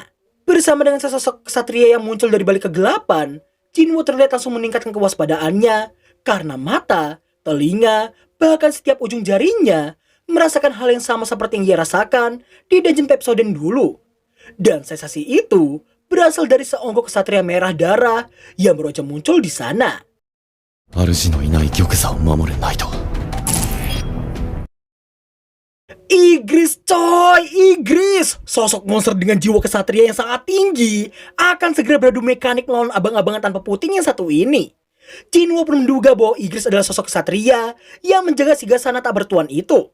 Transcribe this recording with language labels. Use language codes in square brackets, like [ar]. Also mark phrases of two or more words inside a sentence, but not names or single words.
[id] Bersama dengan sesosok kesatria yang muncul dari balik kegelapan, Jinwo terlihat langsung meningkatkan kewaspadaannya karena mata, telinga, bahkan setiap ujung jarinya merasakan hal yang sama seperti yang ia rasakan di dungeon Pepsoden dulu. Dan sensasi itu berasal dari seonggok kesatria merah darah yang baru aja muncul di sana. [ja] 主のいない玉座を守るナイト [id] Igris coy, Igris! Sosok monster dengan jiwa kesatria yang sangat tinggi akan segera beradu mekanik melawan abang-abangan tanpa puting yang satu ini. Jinwo pun menduga bahwa Igris adalah sosok kesatria yang menjaga singgasana tak bertuan itu.